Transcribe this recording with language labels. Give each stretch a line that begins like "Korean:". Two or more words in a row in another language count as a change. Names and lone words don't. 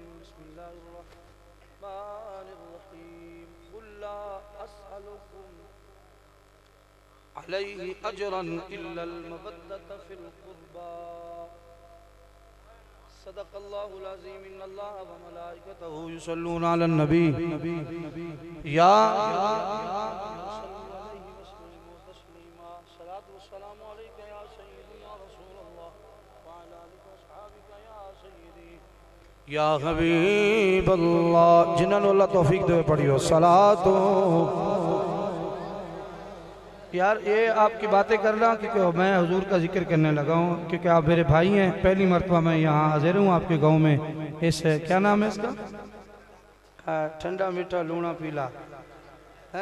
Arabic: بسم الله الرحمن الرحيم. قل لا أسألكم عليه أجرا إلا المودة في القربى. صدق الله العظيم. إن الله وملائكته يصلون على النبي يا صلاة والسلام عليك يا سيدي يا رسول الله وعلى آلك وأصحابك يا سيدي يا حبيب الله.
Urdu: جنہوں نے اللہ توفیق دے پڑھیو صلاتو۔ یار یہ آپ کی باتیں کر رہا ہوں کیونکہ میں حضور کا ذکر کرنے لگا ہوں، کیونکہ آپ میرے بھائی ہیں. پہلی مرتبہ میں یہاں حاضر ہوں آپ کے گاؤں میں. اس کیا نام ہے اس کا؟ ٹھنڈا میٹھا لونا پیلا ہے.